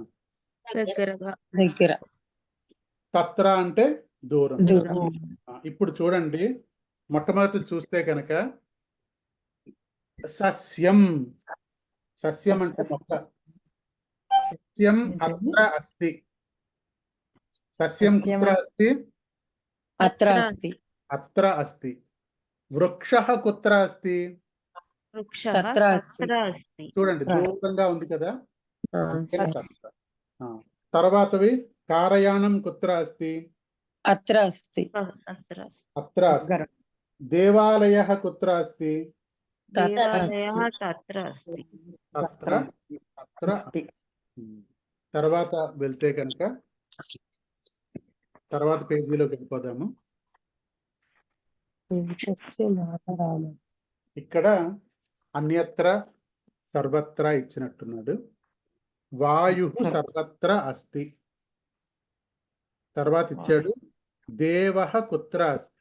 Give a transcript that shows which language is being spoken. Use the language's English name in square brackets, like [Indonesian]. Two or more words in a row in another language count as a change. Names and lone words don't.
[Telugu] దగ్గరగా. దగ్గర తత్ర అంటే దూరం. దూరం. ఇప్పుడు చూడండి, మొట్టమొదటి చూస్తే కనుక సస్యం. సస్యం అంటే మొక్క. [Sanskrit] సస్యం అత్ర అస్తి. సస్యం కుత్ర అస్తి? అత్ర అస్తి. అత్ర అస్తి. వృక్షః కుత్ర అస్తి? వృక్షः తత్ర అస్తి. తత్ర అస్తి. [Telugu] చూడండి, దూరంగా ఉంది కదా. సరే. [Sanskrit] తత్ర. తర్వాతవి కారయానం కుత్ర అస్తి? అత్ర అస్తి. అత్ర అస్తి. అత్ర అస్తి. దేవాలయः కుత్ర అస్తి? దేవాలయः తత్ర అస్తి. తత్ర అత్ర. [Telugu] తర్వాత వెళ్తే కనుక తర్వాత పేజీలోకి వెళ్ళిపోదాము. ఇక్కడ [Sanskrit] అన్యత్ర సర్వత్ర [Telugu] ఇచ్చినట్టున్నాడు. [Sanskrit] వాయుః సర్వత్ర అస్తి. [Telugu] తర్వాత ఇచ్చాడు [Sanskrit] దేవః కుత్ర అస్తి?